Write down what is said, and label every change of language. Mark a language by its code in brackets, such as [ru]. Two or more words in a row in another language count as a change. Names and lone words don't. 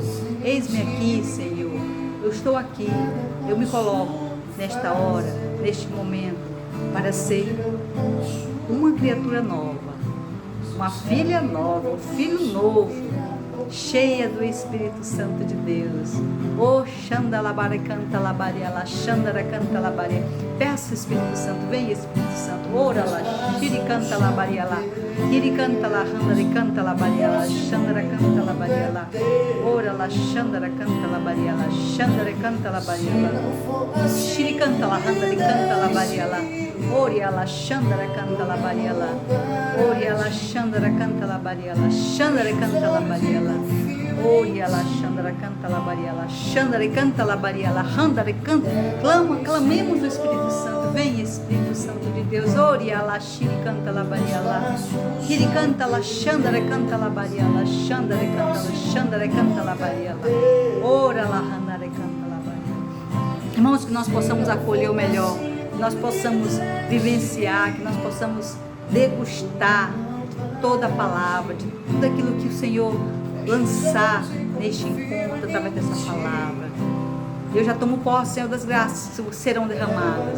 [pt] Eis-me aqui, Senhor. Eu estou aqui. Eu me coloco nesta hora, neste momento, para ser uma criatura nova, uma filha nova, um filho novo, cheia do Espírito Santo de Deus. Oh, Xandalabara canta labariala, Xandara canta labaria. Peça Espírito Santo, vem Espírito Santo. Ora lá, Xiri canta labariala, Xiri canta la, Handari canta labariala, Xandara canta labariala. Ora lá, Xandara canta labariala, Xandara canta labariala. Xiri canta la, Handari canta labariala. Oria la, Xandara canta labariala. Oria la, Xandara canta labariala, Xandara canta labariala. Oria la, Xandara canta labariala, Xandara canta labariala, Handara canta. Clamemos o Espírito Santo, vem Espírito Santo de Deus. Oria la, Xiri canta labariala, Xiri canta la, Xandara canta labariala, Xandara canta la, Xandara canta labariala. Ora la, Handara canta labariala. Irmãos, que nós possamos acolher o melhor, que nós possamos vivenciar, que nós possamos degustar de toda a palavra, de tudo aquilo que o Senhor lançar neste encontro através dessa palavra. Eu já tomo posse, Senhor, das graças que serão derramadas.